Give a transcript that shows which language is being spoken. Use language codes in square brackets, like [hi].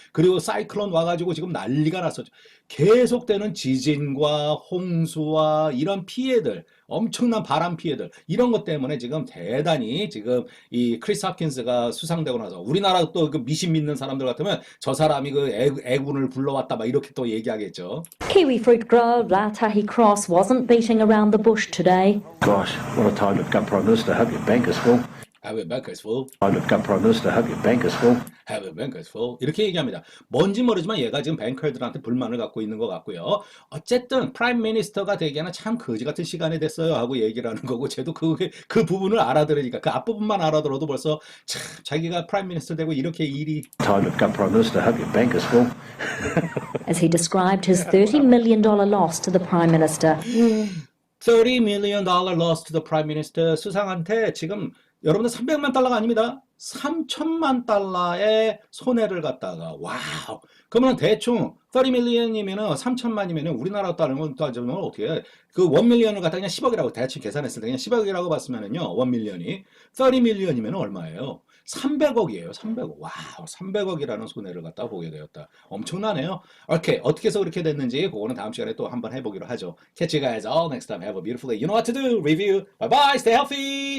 [ko] 그리고 사이클론 와가지고 지금 난리가 났었죠. 계속되는 지진과 홍수와 이런 피해들, 엄청난 바람 피해들 이런 것 때문에 지금 대단히 지금 이 크리스 홉킨스가 수상되고 나서 우리나라 또 그 미신 믿는 사람들 같으면 저 사람이 그 애군을 불러왔다 막 이렇게 또 얘기하겠죠. [en] Kiwi fruit grower Ratahi Cross wasn't beating around the bush today. Gosh, what a time to become Prime Minister. Hope your bank is full. Have your bankers full. Time to become Prime Minister. Hope your bank is full. Have your bankers full. [ko] 이렇게 얘기합니다. 뭔지 모르지만 얘가 지금 뱅커들한테 불만을 갖고 있는 것 같고요. 어쨌든 프라임 미니스터가 되기에는 참 거지 같은 시간이 됐어요 하고 얘기를 하는 거고 쟤도 그 부분을 알아들으니까 그 앞부분만 알아들어도 벌써 참 자기가 프라임 미니스터 되고 이렇게 일이 [en] Time to become Prime Minister. Hope your bank is full. As he described his $30 million loss to the Prime Minister. $30 million loss to the prime minister [ko] 수상한테 지금 여러분들 300만 달러가 아닙니다. 3천만 달러의 손해를 갖다가 와우. 그러면 대충 30 million이면은 3천만이면은 우리나라 따르면 따지면 어떻게 해? 그 1 million을 갖다 그냥 10억이라고 대충 계산했을 때 그냥 10억이라고 봤으면은요. 1 million이 30 million이면 얼마예요? 300억이에요. 300억. 와우. 300억이라는 손해를 갖다 보게 되었다. 엄청나네요. 오케이. 어떻게 해서 그렇게 됐는지 그거는 다음 시간에 또 한번 해보기로 하죠. [en] Catch you guys all next time. Have a beautiful day. You know what to do. Review. Bye bye. Stay healthy.